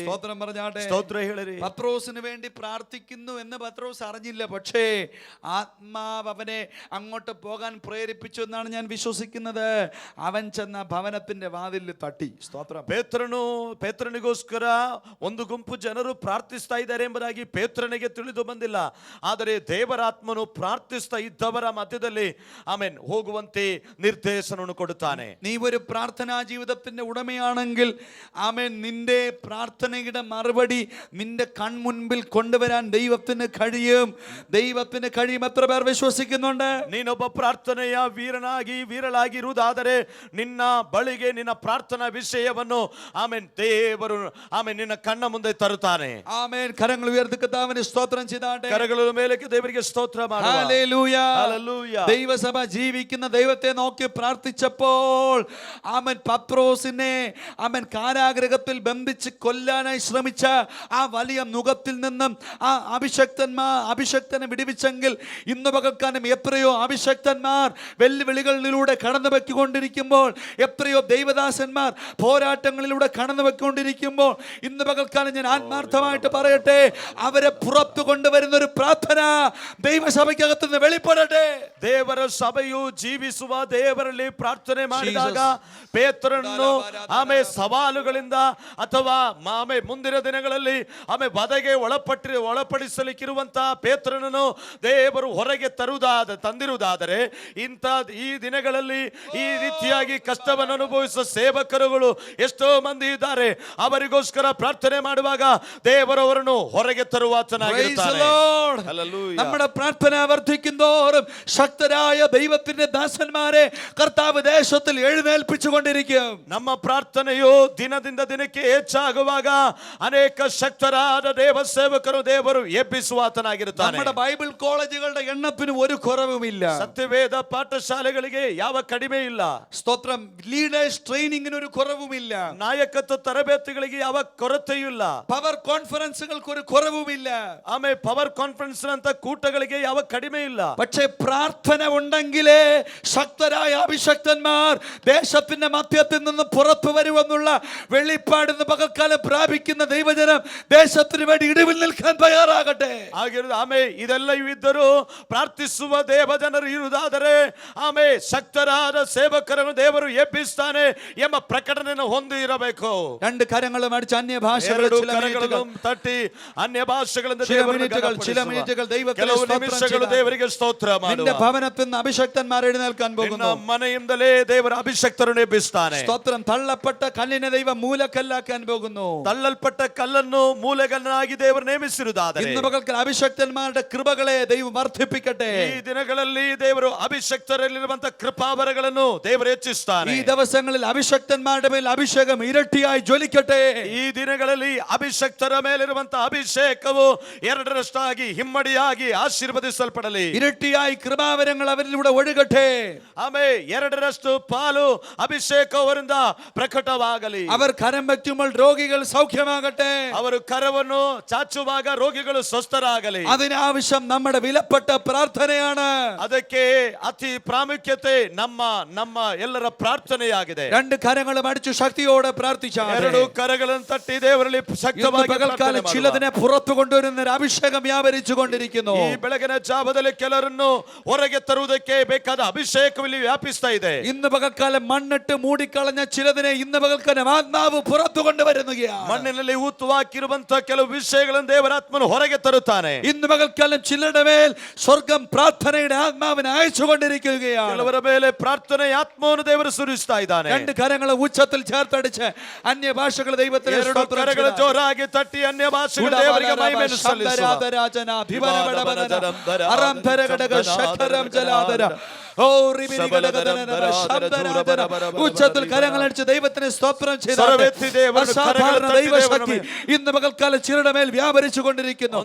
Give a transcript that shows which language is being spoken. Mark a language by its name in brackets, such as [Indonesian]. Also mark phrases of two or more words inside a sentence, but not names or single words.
[Malayalam] സ്തോത്രം പറഞ്ഞാട്ടെ. [Kannada] ಸ್ತೋತ್ರ ಹೇಳಿರಿ. [Malayalam] പത്രോസിന് വേണ്ടി പ്രാർത്ഥിക്കുന്നു എന്ന് പത്രോസ് അറിഞ്ഞില്ല. പക്ഷേ ആത്മാവ് അവനെ അങ്ങോട്ട് പോകാൻ പ്രേരിപ്പിച്ചു എന്നാണ് ഞാൻ വിശ്വസിക്കുന്നത്. അവൻ ചെന്ന ഭവനത്തിന്റെ വാതിലിൽ തട്ടി. സ്തോത്രം. [Kannada] ಪೇತ್ರನಿಗೋಸ್ಕರ ಒಂದು ಗುಂಪು ಜನರು ಪ್ರಾರ್ಥಿಸ್ತಾ ಇದ್ದಾರೆ ಎಂಬುದಾಗಿ ಪೇತ್ರನಿಗೆ ತಿಳಿದು ಬಂದಿಲ್ಲ. ಆದರೆ ದೇವರಾತ್ಮನು ಪ್ರಾರ್ಥಿಸ್ತಾ ಇದ್ದವರ ಮಧ್ಯದಲ್ಲಿ ಹೋಗುವಂತೆ ನಿರ್ದೇಶನವನ್ನು ಕೊಡುತ್ತಾನೆ. [Malayalam] നീ ഒരു പ്രാർത്ഥനാ ജീവിതത്തിന്റെ ഉടമയാണെങ്കിൽ ആമേൻ, നിന്റെ പ്രാർത്ഥനയുടെ മറുപടി നിന്റെ കൺമുൻപിൽ കൊണ്ടുവരാൻ ദൈവത്തിന് കഴിയും. ദൈവത്തിന് കഴിയും. എത്ര പേർ വിശ്വസിക്കുന്നുണ്ട്? [Kannada] ನೀನೊಬ್ಬ ಪ್ರಾರ್ಥನೆಯ ವೀರಳಾಗಿರುವುದಾದರೆ ನಿನ್ನ ಬಳಿಗೆ ನಿನ್ನ ಪ್ರಾರ್ಥನಾ ವಿಷಯವನ್ನು ದೇವರು ನಿನ್ನ ಕಣ್ಣ ಮುಂದೆ ತರುತ್ತಾನೆ. [Malayalam] ആമേൻ. കരങ്ങൾ ഉയർത്തി കർത്താവിനെ സ്തോത്രം ചെയ്താട്ടെ. [Kannada] ಕರಗಳ ಮೇಲಕ್ಕೆ ದೇವರಿಗೆ ಸ್ತೋತ್ರ ಮಾಡುವ. [Malayalam] ഹല്ലേലൂയ. ഹല്ലേലൂയ. ദൈവസഭ ജീവിക്കുന്ന ദൈവത്തെ നോക്കി പ്രാർത്ഥിച്ചപ്പോൾ അവൻ പത്രോസിനെ അവൻ കാരാഗ്രഹത്തിൽ ബന്ധിച്ച് കൊല്ലാനായി ശ്രമിച്ച ആ വലിയ നുകത്തിൽ നിന്നും ആ അഭിഷക്തനെ വിടുവിച്ചെങ്കിൽ ഇന്ന് പകൽക്കാലം എത്രയോ അഭിഷക്തന്മാർ വെല്ലുവിളികളിലൂടെ കടന്നു വെക്കൊണ്ടിരിക്കുമ്പോൾ, എത്രയോ ദൈവദാസന്മാർ പോരാട്ടങ്ങളിലൂടെ കടന്നു വെക്കൊണ്ടിരിക്കുമ്പോൾ, ഇന്ന് പകൽക്കാലം ഞാൻ ആത്മാർത്ഥമായിട്ട് പറയട്ടെ, അവരെ പുറത്തു കൊണ്ടുവരുന്ന ഒരു പ്രാർത്ഥന ദൈവസഭയ്ക്കകത്ത് നിന്ന് വെളിപ്പെടട്ടെ. [Kannada] ದೇವರ ಸಭೆಯು ಜೀವಿಸುವ ದೇವರಲ್ಲಿ ಪ್ರಾರ್ಥನೆ ಮಾಡಿದಾಗ ಪೇತ್ರನನ್ನು ಸವಾಲುಗಳಿಂದ ಅಥವಾ ಮುಂದಿನ ದಿನಗಳಲ್ಲಿ ವಧೆಗೆ ಒಳಪಡಿಸಲಿಕ್ಕಿರುವಂತಹ ಪೇತ್ರನನ್ನು ದೇವರು ಹೊರಗೆ ತಂದಿರುವುದಾದರೆ ಇಂಥ ಈ ದಿನಗಳಲ್ಲಿ ಈ ರೀತಿಯಾಗಿ ಕಷ್ಟವನ್ನು ಅನುಭವಿಸುವ ಸೇವಕರುಗಳು ಎಷ್ಟೋ ಮಂದಿ ಇದ್ದಾರೆ. ಅವರಿಗೋಸ್ಕರ ಪ್ರಾರ್ಥನೆ ಮಾಡುವಾಗ ದೇವರು ಅವರನ್ನು ಹೊರಗೆ ತರುವಾತನಾಗಿರುತ್ತಾನೆ. [Malayalam] നമ്മുടെ പ്രാർത്ഥന വർദ്ധിക്കുന്തോറും ശക്തരായ ദൈവത്തിന്റെ ദാസന്മാരെ കർത്താവ് ദേശത്തിൽ എഴുന്നേൽപ്പിച്ചുകൊണ്ടിരിക്കും. [Kannada] ನಮ್ಮ ಪ್ರಾರ್ಥನೆಯು ದಿನದಿಂದ ದಿನಕ್ಕೆ ಹೆಚ್ಚಾಗುವಾಗ ಅನೇಕ ಶಕ್ತರಾದ ದೇವ ಸೇವಕರು ದೇವರು ಎಬ್ಬಿಸುವಾತನಾಗಿರುತ್ತಾನೆ. [Malayalam] നമ്മുടെ [English] Bible colleges [Malayalam] എണ്ണത്തിന് ഒരു കുറവുമില്ല. [Kannada] ಸತ್ಯವೇದ ಪಾಠಶಾಲೆಗಳಿಗೆ ಯಾವ ಕಡಿಮೆ ಇಲ್ಲ. [Malayalam] സ്തോത്രം. [English] leaders training [Malayalam] ഒരു കുറവുമില്ല. [Kannada] ನಾಯಕತ್ವ ತರಬೇತಿಗಳಿಗೆ ಯಾವ ಕೊರತೆಯೂ ಇಲ್ಲ. [English] power conferences [Malayalam] ഒരു കുറവുമില്ല. [English] power conference [Kannada] ಅಂತ ಕೂಟಗಳಿಗೆ ಯಾವ ಕಡಿಮೆ ಇಲ್ಲ. [Malayalam] പക്ഷേ പ്രാർത്ഥന ഉണ്ടെങ്കിലേ ശക്തരായ അഭിഷക്തന്മാർ ദേശത്തിന്റെ മധ്യത്തിൽ നിന്ന് പുറത്തു വരുമെന്നുള്ള വെളിപ്പാടിന്ന് പകൽക്കാലം പ്രാപിക്കുന്ന ദൈവജനം ദേശത്തിന് വേണ്ടി ഇടിവിൽ നിൽക്കാൻ തയ്യാറാകട്ടെ. [Kannada] ಇದೆಲ್ಲ ಇದ್ದರೂ ಪ್ರಾರ್ಥಿಸುವ ದೇವಜನರು ಇರುವುದಾದರೆ ಶಕ್ತರಾದ ಸೇವಕರನ್ನು ದೇವರು ಎಬ್ಬಿಸ್ತಾನೆ ಎಂಬ ಪ್ರಕಟಣೆಯನ್ನು ಹೊಂದಿ ಇರಬೇಕು. [Malayalam] രണ്ട് കരങ്ങളും അടിച്ച് [Kannada] ಕರಗಳನ್ನು ತಟ್ಟಿ ಅನ್ಯ ಭಾಷೆಗಳಿಂದ [Malayalam] ചില മിനിറ്റുകൾ [Kannada] ದೇವರಿಗೆ ಸ್ತೋತ್ರ ಮಾಡು. [Malayalam] നിന്റെ ഭവനത്തിൽ നിന്ന് അഭിഷക്തന്മാർ എഴുന്നേൽക്കാൻ പോകുന്നു. [Kannada] ಮನೆಯಿಂದಲೇ ದೇವರ ಅಭಿಷಕ್ತರನ್ನು ಎಬ್ಬಿಸ್ತಾನೆ. [Malayalam] സ്തോത്രം. തള്ളപ്പെട്ട കല്ലിനെ ദൈവം മൂലക്കല്ലാക്കാൻ പോകുന്നു. [Kannada] ತಳ್ಳಲ್ಪಟ್ಟ ಕಲ್ಲನ್ನು ಮೂಲೆಗಲ್ಲಾಗಿ ದೇವರು ನೇಮಿಸಿರುವುದಾದರೆ [Malayalam] ഇന്ന് പകൽക്കാല അഭിഷക്തന്മാരുടെ കൃപകളെ ദൈവം വർദ്ധിപ്പിക്കട്ടെ. [Kannada] ಈ ದಿನಗಳಲ್ಲಿ ದೇವರು ಅಭಿಷಕ್ತರಲ್ಲಿರುವಂತಹ ಕೃಪಾವರಗಳನ್ನು ದೇವರು ಹೆಚ್ಚಿಸ್ತಾನೆ. [Malayalam] ഈ ദിവസങ്ങളിൽ അഭിഷക്തന്മാരുടെ മേൽ അഭിഷേകം ഇരട്ടിയായി ജ്വലിക്കട്ടെ. [Kannada] ಈ ದಿನಗಳಲ್ಲಿ ಅಭಿಷಕ್ತರ ಮೇಲಿರುವಂತಹ ಅಭಿಷೇಕವು ಎರಡರಷ್ಟಾಗಿ ಹಿಮ್ಮಡಿಯಾಗಿ ಆಶೀರ್ವದಿಸಲ್ಪಡಲಿ. [Malayalam] ഇരട്ടിയായി കൃപാവരങ്ങൾ അവരിലൂടെ ഒഴുകട്ടെ. [Kannada] ಎರಡರಷ್ಟು ಪಾಲು ಅಭಿಷೇಕ ಅವರಿಂದ ಪ್ರಕಟವಾಗಲಿ. [Malayalam] അവർ കരം വയ്ക്കുമ്പോൾ രോഗികൾ സൗഖ്യമാകട്ടെ. [Kannada] ಅವರು ಕರವನ್ನು ಚಾಚುವಾಗ ರೋಗಿಗಳು ಸ್ವಸ್ಥರಾಗಲಿ. [Malayalam] അതിനാവശ്യം നമ്മുടെ വിലപ്പെട്ട പ്രാർത്ഥനയാണ്. [Kannada] ಅದಕ್ಕೆ ಅತಿ ಪ್ರಾಮುಖ್ಯತೆ ನಮ್ಮ ಎಲ್ಲರ ಪ್ರಾರ್ಥನೆಯಾಗಿದೆ. [Malayalam] രണ്ട് കരങ്ങളും അടിച്ചു ശക്തിയോടെ പ്രാർത്ഥിച്ചാൽ, [Kannada] ಎರಡು ಕರಗಳನ್ನು ತಟ್ಟಿ ದೇವರಲ್ಲಿ ಶಕ್ತವಾಗಿ [Malayalam] പകൽക്കാലം ചിലതിനെ പുറത്തു കൊണ്ടുവരുന്ന ഒരു അഭിഷേകം വ്യാപരിച്ചു കൊണ്ടിരിക്കുന്നു. [Kannada] ಈ ಬೆಳಗಿನ ಜಾವದಲ್ಲಿ ಕೆಲರನ್ನು ಹೊರಗೆ ತರುವುದಕ್ಕೆ ಬೇಕಾದ ಅಭಿಷೇಕವಿಲ್ಲಿ ವ್ಯಾಪಿಸ್ತಾ ಇದೆ. [Malayalam] ഇന്ന് പകൽക്കാലം മണ്ണിട്ട് മൂടിക്കളഞ്ഞ ചിലതിനെ ഇന്ന് പകൽക്കാലം ആത്മാവ് പുറത്തു കൊണ്ടുവരുകയാണ്. [Kannada] ಮಣ್ಣಿನಲ್ಲಿ ಊತುವಾಕಿರುವಂತಹ ಕೆಲವು ವಿಷಯಗಳನ್ನು ದೇವರಾತ್ಮನು ಹೊರಗೆ ತರುತ್ತಾನೆ. [Malayalam] ഇന്ന് പകൽക്കാലം ചിലരുടെ മേൽ സ്വർഗം പ്രാർത്ഥനയുടെ ആത്മാവിനെ അയച്ചുകൊണ്ടിരിക്കുകയാണ്. [Kannada] ಕೆಲವರ ಮೇಲೆ പ്രാർത്ഥನೆ ಆತ್ಮವನ್ನು ದೇವರು ಸುರಿಸ್ತಾ ಇದ್ದಾನೆ. [Malayalam] രണ്ട് കരങ്ങൾ ഉച്ചത്തിൽ ചേർത്തടിച്ച് അന്യഭാഷകൾ ദൈവത്തിന് [Kannada] ಕರಗಳು ಜೋರಾಗಿ ತಟ್ಟಿ ಅನ್ಯ ಭಾಷೆಗಳು ದೇವರಿಗೆ ಮಹಿಮೆಯನ್ನು ಸಲ್ಲಿಸುವ. [Malayalam] ഉച്ചത്തിൽ കരങ്ങളടിച്ച് ദൈവത്തിന് സ്തോത്രം ചെയ്ത അസാധാരണ ദൈവശക്തി ഇന്ന് പകൽക്കാലം ചിലരുടെ മേൽ വ്യാപരിച്ചു കൊണ്ടിരിക്കുന്നു.